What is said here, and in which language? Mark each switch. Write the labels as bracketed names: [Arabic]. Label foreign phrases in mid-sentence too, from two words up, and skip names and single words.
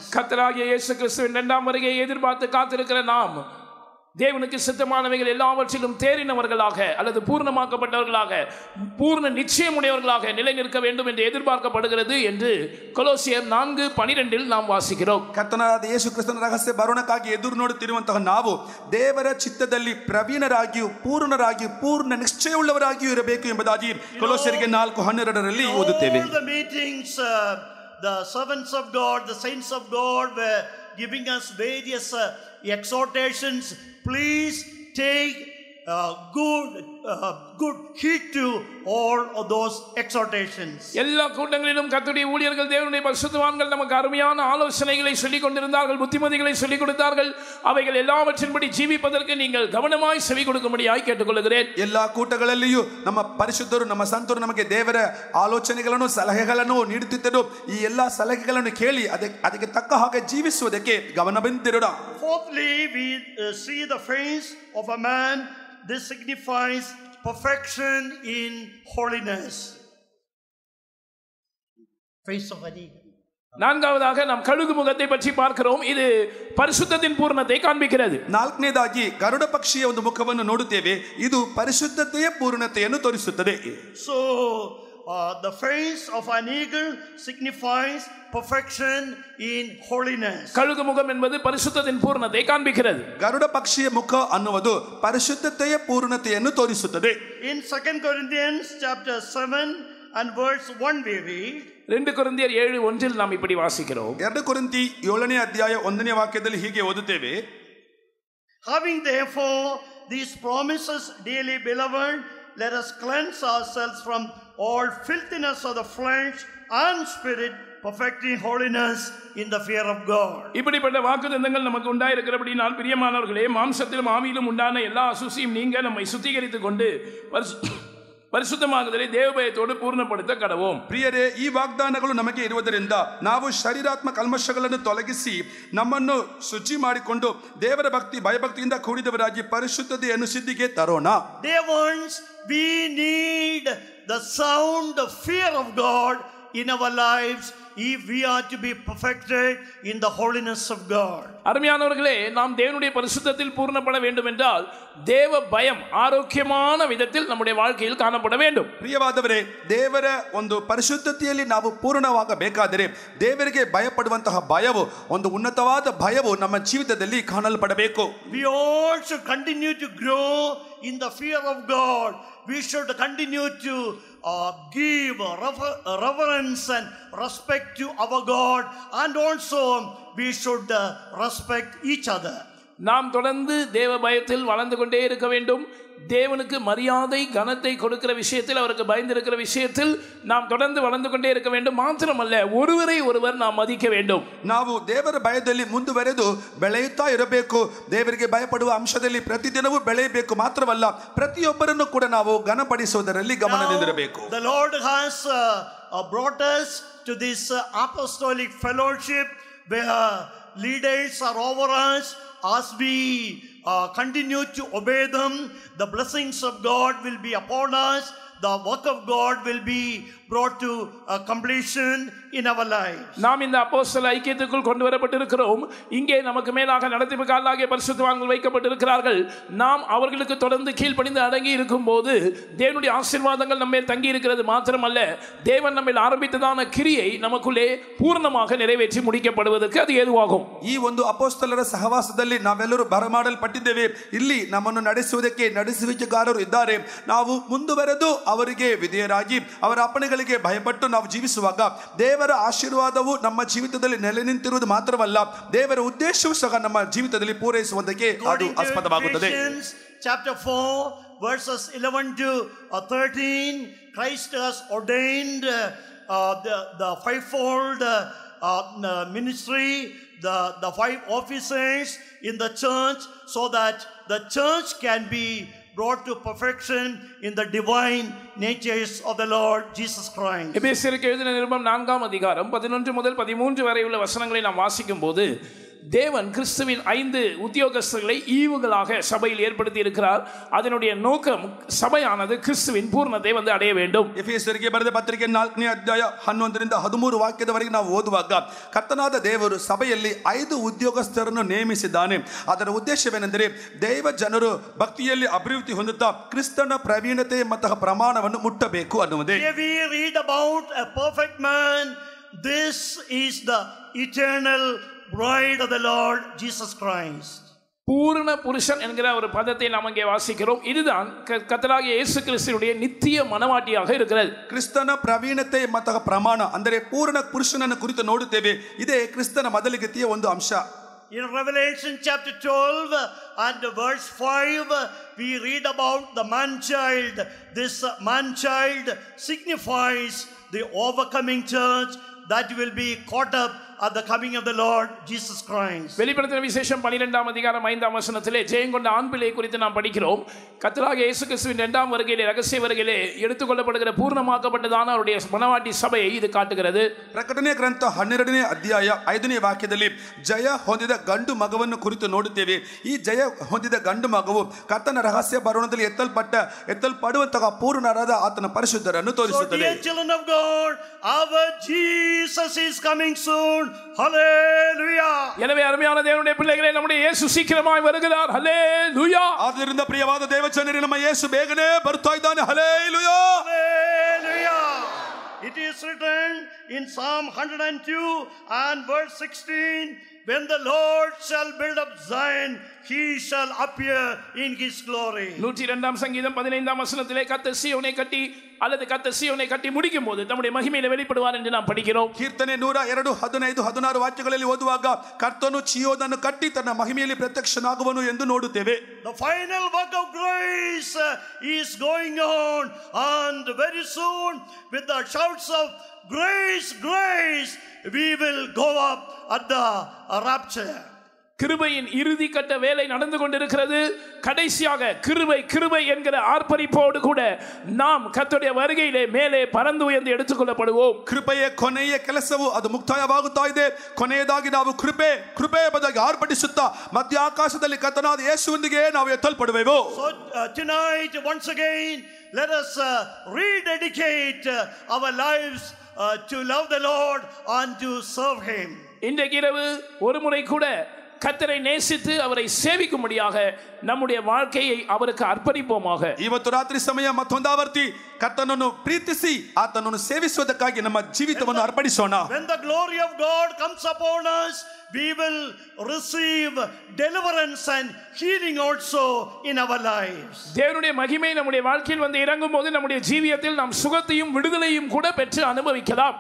[Tamil] கர்த்தராகிய இயேசு கிறிஸ்துவின் இரண்டாம் வருகையை எதிர்பார்த்து காத்திருக்கிற நாம் தேவனுக்கு சித்தமானவைகள் எல்லாவற்றிலும் தேறினவர்களாக அல்லது பூர்ணமாக்கப்பட்டவர்களாக பூர்ண நிச்சயமுடையவர்களாக நிலைநிற்க வேண்டும் என்று எதிர்பார்க்கப்படுகிறது என்று கொலோசியர் 4:12 நாம் வாசிக்கிறோம். [Kannada] ಕರ್ತನಾದ ಯೇಸು ಕ್ರಿಸ್ತನ ರಹಸ್ಯ ಬರೋಣಕ್ಕಾಗಿ ಎದುರು ನೋಡುತ್ತಿರುವಂತಹ ನಾವು ದೇವರ ಚಿತ್ತದಲ್ಲಿ ಪ್ರವೀಣರಾಗಿಯೂ ಪೂರ್ಣರಾಗಿಯೂ ಪೂರ್ಣ ನಿಶ್ಚಯವುಳ್ಳವರಾಗಿಯೂ ಇರಬೇಕು ಎಂಬುದಾಗಿ ಕೊಲೋಸ್ಯರಿಗೆ 4:12 ಓದುತ್ತೇವೆ. [English] All the meetings, the servants of God, the saints of God were giving us various exhortations. Please take good heed to all of those exhortations. [Tamil] எல்லா கூட்டங்களிலும் கர்த்தருடைய ஊழியர்கள் தேவனுடைய பரிசுத்தவான்கள் நமக்கு அருமையான ஆலோசனைகளை சொல்லிக் கொண்டிருந்தார்கள், புத்திமதிகளை சொல்லிக் கொடுத்தார்கள். அவைகள் எல்லாவற்றின்படி ஜீவிப்பதற்கு நீங்கள் கவனமாய் செவி கொடுக்கும்படியாய் கேட்டுக்கொள்கிறேன். [Kannada] ಎಲ್ಲಾ ಕೂಟಗಳಲ್ಲಿಯೂ ನಮ್ಮ ಪರಿಶುದ್ಧರು ನಮ್ಮ ಸಂತರು ನಮಗೆ ದೇವರ ಆಲೋಚನೆಗಳನ್ನು ಸಲಹೆಗಳನ್ನು ನೀಡುತ್ತಿದ್ದರು. ಈ ಎಲ್ಲಾ ಸಲಹೆಗಳನ್ನು ಕೇಳಿ ಅದಕ್ಕೆ ತಕ್ಕ ಹಾಗೆ ಜೀವಿಸುವುದಕ್ಕೆ ಗಮನವಿಟ್ಟಿರೋಣ. [English] Fourthly, we see the face of a man. This signifies perfection in holiness. Face of an eagle. [Tamil] நான்காவதாக நாம் கழுகு முகத்தை பற்றி பார்க்கிறோம். இது பரிசுத்தத்தின் பூர்ணத்தை காண்பிக்கிறது. [Kannada] ನಾಲ್ಕನೇದಾಗಿ ಗರುಡ ಪಕ್ಷಿಯ ಒಂದು ಮುಖವನ್ನು ನೋಡುತ್ತೇವೆ. ಇದು ಪರಿಶುದ್ಧತೆಯ ಪೂರ್ಣತೆಯನ್ನು ತೋರಿಸುತ್ತದೆ. [English] So the face of an eagle signifies perfection in holiness. [Tamil] கழுகு முகம் என்பது பரிசுத்தத்தின் பூர்ணத்தை காண்பிக்கிறது. [Kannada] ಗರುಡ ಪಕ್ಷಿಯ ಮುಖ ಅನ್ನುವುದು ಪರಿಶುದ್ಧತೆಯ ಪೂರ್ಣತೆಯನ್ನು ತೋರಿಸುತ್ತದೆ. [English] In 2 Corinthians chapter 7 and verse 1 we read, [Tamil] 2 கொரிந்தியர் 7:1 நாம் இப்படி வாசிக்கிறோம். [Kannada] 2 ಕೊರಿಂಥಿ 7ನೇ ಅಧ್ಯಾಯ 1ನೇ ವಾಕ್ಯದಲ್ಲಿ ಹೀಗೆ ಓದುತ್ತೇವೆ. [English] Having therefore these promises, dearly beloved, let us cleanse ourselves from all filthiness of the flesh and spirit, perfecting holiness in the fear of God. [Tamil] இப்படிப்பட்ட வாக்குத்தத்தங்கள் நமக்கு உண்டாயிருக்கிறபடியால் பிரியமானவர்களே, மாம்சத்திலும் ஆவியிலும் உண்டான எல்லா அசுசியும் நீங்க நம்மை சுத்திகரித்துக் கொண்டு பரிசுத்தமாகுவதில் தேவபயத்தோடு பூரணப்படுத்த கடவோம். [Kannada] ಪ್ರಿಯರೇ, ಈ ವಾಗ್ದಾನಗಳು ನಮಗೆ ಇರುವುದರಿಂದ ನಾವು ಶರೀರಾತ್ಮ ಕಲ್ಮಶಗಳನ್ನು ತೊಲಗಿಸಿ ನಮ್ಮನ್ನು ಶುಚಿ ಮಾಡಿಕೊಂಡು ದೇವರ ಭಕ್ತಿ ಭಯಭಕ್ತಿಯಿಂದ ಕೂಡಿದವರಾಗಿ ಪರಿಶುದ್ಧತೆಯನ್ನು ಸಿದ್ಧಿಗೆ ತರೋಣ. [English] Dear ones, we need the sound fear of God in our lives if we are to be perfected in the holiness of God. [Tamil] அருமையானவர்களே, நாம் தேவனுடைய பரிசுத்தத்தில் பூர்ணப்பட வேண்டும் என்றால் தேவ பயம் ஆரோக்கியமான விதத்தில் நம்முடைய வாழ்க்கையில் காணப்பட வேண்டும். [Kannada] ಪ್ರಿಯವಾದವರೇ, ದೇವರ ಒಂದು ಪರಿಶುದ್ಧತೆಯಲ್ಲಿ ನಾವು ಪೂರ್ಣವಾಗಬೇಕಾದರೆ ದೇವರಿಗೆ ಭಯಪಡುವಂತಹ ಭಯವು, ಒಂದು ಉನ್ನತವಾದ ಭಯವು ನಮ್ಮ ಜೀವಿತದಲ್ಲಿ ಕಾಣಲ್ಪಡಬೇಕು. [English] We all should continue to grow in the fear of God. We should continue to give reverence and respect to our God, and also we should respect each other. [Tamil] நாம் தொடர்ந்து தேவ பயத்தில் வளர்ந்து கொண்டே இருக்க வேண்டும். தேவனுக்கு மரியாதை கனத்தை கொடுக்கிற விஷயத்தில், அவருக்கு பயந்திருக்கிற விஷயத்தில் நாம் தொடர்ந்து வளர்ந்து கொண்டே இருக்க வேண்டும். மாத்திரமல்ல, ஒருவரை ஒருவர் நாம் மதிக்க வேண்டும். [Kannada] ನಾವು ದೇವರ ಭಯದಲ್ಲಿ ಮುಂದುವರೆದು ಬೆಳೆಯುತ್ತಾ ಇರಬೇಕು. ದೇವರಿಗೆ ಭಯಪಡುವ ಅಂಶದಲ್ಲಿ ಪ್ರತಿದಿನವೂ ಬೆಳೆಯಬೇಕು. ಮಾತ್ರವಲ್ಲ, ಪ್ರತಿಯೊಬ್ಬರನ್ನು ಕೂಡ ನಾವು ಘನಪಡಿಸುವುದರಲ್ಲಿ ಗಮನದಿಂದಿರಬೇಕು. [English] The Lord has brought us to this apostolic fellowship where leaders are over us. As we continue to obey them, the blessings of God will be upon us. The work of God will be brought to completion in our lives. [Tamil] நாம் இந்த அப்போஸ்தல ஐக்கியத்துக்குள் கொண்டு வரப்பட்டிருக்கிறோம். இங்கே நமக்கு மேலாக நடத்திப்புக்காரர்களாகிய பரிசுத்தவான்கள் வைக்கப்பட்டிருக்கிறார்கள். நாம் அவர்களுக்கு தொடர்ந்து கீழ்ப்படிந்து அடங்கி இருக்கும்போது தேவனுடைய ஆசீர்வாதங்கள் நம்ம மேல் தங்கி இருக்கிறது. மாத்திரமல்ல, தேவன் நம்ம ஆரம்பித்ததான கிரியை நமக்குள்ளே பூர்ணமாக நிறைவேற்றி முடிக்கப்படுவதற்கு அது ஏதுவாகும். [Kannada] ಈ ಒಂದು ಅಪೊಸ್ತಲರ ಸಹವಾಸದಲ್ಲಿ ನಾವೆಲ್ಲರೂ ಬರಮಾಡಲ್ಪಟ್ಟಿದ್ದೇವೆ. ಇಲ್ಲಿ ನಮ್ಮನ್ನು ನಡೆಸುವುದಕ್ಕೆ ನಡೆಸುವಿಕೆಗಾರರು ಇದ್ದಾರೆ. ನಾವು ಮುಂದುವರೆದು ಅವರಿಗೆ ವಿಧೇಯರಾಗಿ ಅವರ ಅಪ್ಪಣೆಗಳಿಗೆ ಭಯಪಟ್ಟು ನಾವು ಜೀವಿಸುವಾಗ ದೇವರ ಆಶೀರ್ವಾದವು ನಮ್ಮ ಜೀವಿತದಲ್ಲಿ ನೆಲೆ ನಿಂತಿರುವುದು ಮಾತ್ರವಲ್ಲ, ದೇವರ ಉದ್ದೇಶವೂ ಸಹ ನಮ್ಮ ಜೀವಿತದಲ್ಲಿ ಪೂರೈಸುವುದಕ್ಕೆ ಅದು ಆಸ್ಪದವಾಗುತ್ತದೆ. [English] Chapter 4 verses 11 to 13, Christ has ordained the fivefold ministry, the five officers in the church, so that the church can be brought to perfection in the divine natures of the Lord Jesus Christ. [Tamil] எபேசியருக்கு எழுதின நிருபம் 4ஆம் அதிகாரம் 11 முதல் 13 வரை உள்ள வசனங்களை நாம் வாசிக்கும் போது தேவன் கிறிஸ்துவின் 5 உத்தியோகஸ்தர்களை ஈவுகளாக சபையில் ஏற்படுத்தி இருக்கிறார். அதனுடைய நோக்கம் சபையானது கிறிஸ்துவின் பூர்ணத்தை வந்து அடைய வேண்டும். [Kannada] ಎಫೆಸರಿಗೆ ಬರೆದ ಪತ್ರಿಕೆ 4ನೇ ಅಧ್ಯಾಯ 11ರಿಂದ 13 ವಾಕ್ಯದವರೆಗೆ ನಾವು ಓದುವಾಗ ಕರ್ತನಾದ ದೇವರು ಸಭೆಯಲ್ಲಿ 5 ಉದ್ಯೋಗಸ್ಥರನ್ನು ನೇಮಿಸಿದ್ದಾನೆ. ಅದರ ಉದ್ದೇಶವೇನೆಂದರೆ ದೈವ ಜನರು ಭಕ್ತಿಯಲ್ಲಿ ಅಭಿವೃದ್ಧಿ ಹೊಂದುತ್ತಾ ಕ್ರಿಸ್ತನ ಪ್ರವೀಣತೆ ಮತ್ತು ಪ್ರಮಾಣವನ್ನು ಮುಟ್ಟಬೇಕು ಅನ್ನುವುದೇ. [English] We read about a perfect man. This is the eternal bride of the Lord Jesus Christ. [Tamil] பூரண புருஷன் என்கிற ஒரு பதத்தை நாம் இங்கே வாசிக்கிறோம். இதுதான் கர்த்தராகிய இயேசு கிறிஸ்துவினுடைய நித்திய மனவாட்டியாக இருக்கிறது. [Kannada] ಕ್ರಿಸ್ತನ ಪ್ರವೀಣತೆ ಮತ್ತು ಪ್ರಮಾಣ ಅಂದರೆ ಪೂರ್ಣ ಪುರುಷನನ್ನು ಕುರಿತು ನೋಡುತ್ತೇವೆ. ಇದೇ ಕ್ರಿಸ್ತನ ಮೊದಲಿಗತಿಯ ಒಂದು ಅಂಶ. [English] In Revelation chapter 12 and verse 5 we read about the man child. This man child signifies the overcoming church that will be caught up at the coming of the Lord Jesus Christ. [Tamil] வெளிப்படுத்தின விசேஷம் 12ஆம் அதிகாரம் 5ஆம் வசனத்திலே ஜெயங்கொண்ட ஆண் பிள்ளை குறித்து நாம் படிக்கிறோம். கர்த்தராகிய இயேசு கிறிஸ்துவின் 2ஆம் வருகையிலே ரகசிய வருகையிலே எடுத்துக்கொள்ளப்படுகிற பூர்ணமாக்கப்பட்டதான அவருடைய மனவாட்டி சபையை இது காட்டுகிறது. [Kannada] ಪ್ರಕಟಣೆ ಗ್ರಂಥ 12ನೇ ಅಧ್ಯಾಯ 5ನೇ ವಾಕ್ಯದಲ್ಲಿ ಜಯ ಹೊಂದಿದ ಗಂಡು ಮಗವನ್ನು ಕುರಿತು ನೋಡುತ್ತೇವೆ. ಈ ಜಯ ಹೊಂದಿದ ಗಂಡು ಮಗವು ಕರ್ತನ ರಹಸ್ಯ ಬರೋಣದಲ್ಲಿ ಎತ್ತಲ್ಪಡುವಂತಹ ಪೂರ್ಣರಾದ ಆತನ ಪರಿಶುದ್ಧರನ್ನು ತೋರಿಸುತ್ತದೆ. [English] So dear children of God, our Jesus is coming soon. Hallelujah. [Tamil] எனவே அருமையான தேவனுடைய பிள்ளைகளே, நம்முடைய இயேசு சீக்கிரமாய் வருகிறார். ஹல்லேலூயா. [Kannada] ಆದ್ದರಿಂದ ಪ್ರಿಯವಾದ ದೇವಜನರೇ, ನಮ್ಮ ಯೇಸು ಬೇಗನೆ ಬರ್ತಾ ಇದ್ದಾನೆ. ಹಲ್ಲೇಲೂಯಾ. [English] Hallelujah. It is written in Psalm 102 and verse 16, when the Lord shall build up Zion, he shall appear in his glory. [Tamil] 102ஆம் சங்கீதம் 15ஆம் வசனத்திலே கர்த்தர் சீயோனை கட்டி அல்லது கர்த்தர் சீயோனை கட்டி முடிக்கும் போது தம்முடைய மகிமையிலே வெளிப்படுவார் என்று நாம் படிக்கிறோம். [Kannada] ಕೀರ್ತನೆ 102 15 16 ವಾಕ್ಯಗಳಲ್ಲಿ ಓದುವಾಗ ಕರ್ತನು ಚೀಯೋನನ್ನು ಕಟ್ಟಿ ತನ್ನ ಮಹಿಮೆಯಲ್ಲಿ ಪ್ರತ್ಯಕ್ಷನಾಗುವನು ಎಂದು ನೋಡುತ್ತೇವೆ. [English] The final work of grace is going on, and very soon with the shouts of grace, grace, we will go up at the rapture. [Tamil] கிருபையின் இறுதி கட்ட வேலை நடந்து கொண்டிருக்கிறது. கடைசியாக கிருபை கிருபை என்கிற ஆர்ப்பரிப்போடு கூட நாம் கர்த்தருடைய வருகையிலே மேலே பறந்து உயர்ந்து எடுத்துக்கொள்ளப்படுவோம். [Kannada] ಕೃಪೆಯ ಕೊನೆಯ ಕೆಲಸವು ಅದು ಮುಕ್ತಾಯವಾಗುತ್ತಾ ಇದೆ. ಕೊನೆಯದಾಗಿ ನಾವು ಕೃಪೆಯ ಬದಲಾಗಿ ಆರ್ಭಟಿಸುತ್ತಾ ಮಧ್ಯ ಆಕಾಶದಲ್ಲಿ ಕರ್ತನಾದ ಯೇಸುವಿಗೆ ನಾವು ಎತ್ತಲ್ಪಡುವೆವು. [English] So tonight once again let us rededicate our lives to love the Lord and to serve him. [Tamil] இன்றைக்கு இரவு ஒரு முறை கூட கர்த்தரை நேசித்து அவரை சேவிக்கும்படியாக நம்முடைய வாழ்க்கையை அவருக்கு அர்ப்பணிப்போமாக. [Kannada] ಇವತ್ತು ರಾತ್ರಿ ಸಮಯ ಮತ್ತೊಂದಾವರ್ತಿ ಕರ್ತನನ್ನು ಪ್ರೀತಿಸಿ ಆತನನ್ನು ಸೇವಿಸುವುದಕ್ಕಾಗಿ ನಮ್ಮ ಜೀವಿತವನ್ನು ಅರ್ಪಣಿಸೋಣ. [English] When the glory of God comes upon us, we will receive deliverance and healing also in our lives. [Tamil] தேவனுடைய மகிமை நம்முடைய வாழ்க்கையில் வந்து இறங்கும் போது நம்முடைய ஜீவியத்தில் நாம் சுகத்தையும் விடுதலையும் கூட பெற்று அனுபவிக்கலாம்.